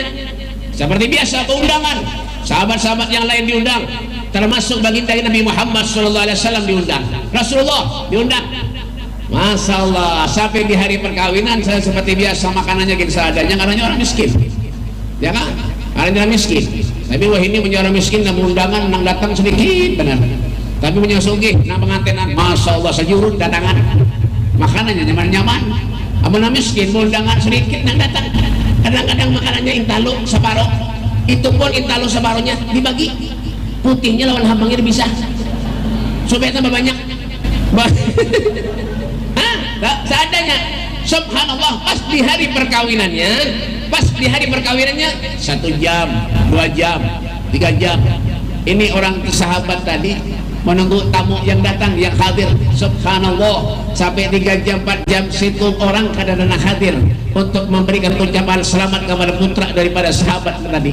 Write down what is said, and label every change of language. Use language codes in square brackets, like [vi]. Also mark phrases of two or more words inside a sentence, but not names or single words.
[id] Seperti biasa keundangan, sahabat-sahabat yang lain diundang, termasuk baginda Nabi Muhammad SAW diundang, Rasulullah diundang. [ar] Masya Allah, [id] sampai di hari perkawinan saya seperti biasa makanannya gitu seadanya karena orang miskin, ya kan? Karena orang miskin. Tapi wah ini punya orang miskin dan undangan nang datang sedikit benar. [bjn] Tapi punya sugih nang pengantinan, [ar] Masya Allah [bjn] sejurut datangan, makanannya nyaman-nyaman. Amun miskin undangan sedikit nang datang. Kadang-kadang makanannya intalo separuh, itu pun intalo separuhnya dibagi, putihnya lawan hambangnya bisa supaya tambah banyak. [id] Seadanya. Subhanallah, pas di hari perkawinannya 1 jam, 2 jam, 3 jam, ini orang sahabat tadi menunggu tamu yang datang, yang hadir. Subhanallah, sampai 3 jam 4 jam situ orang kadang-kadang hadir untuk memberikan ucapan selamat kepada putra daripada sahabat tadi.